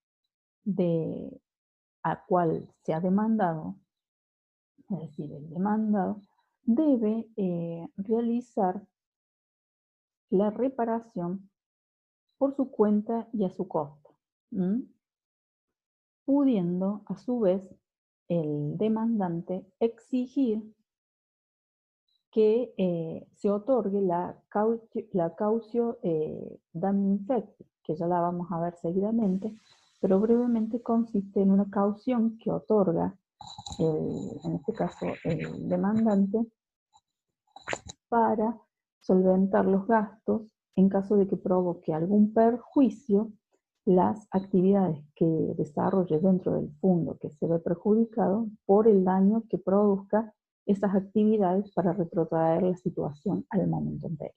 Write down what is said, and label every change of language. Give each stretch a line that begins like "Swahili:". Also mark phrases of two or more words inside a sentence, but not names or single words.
Spanish: a cual se ha demandado, es decir, el demandado, debe realizar la reparación por su cuenta y a su costo, pudiendo a su vez el demandante exigir que se otorgue la
Latin: cautio dammi infecti,
Spanish: que ya la vamos a ver seguidamente, pero brevemente consiste en una caución que otorga, en este caso, el demandante para solventar los gastos en caso de que provoque algún perjuicio las actividades que desarrolle dentro del fondo que se ve perjudicado por el daño que produzca esas actividades para retrotraer la situación al momento anterior.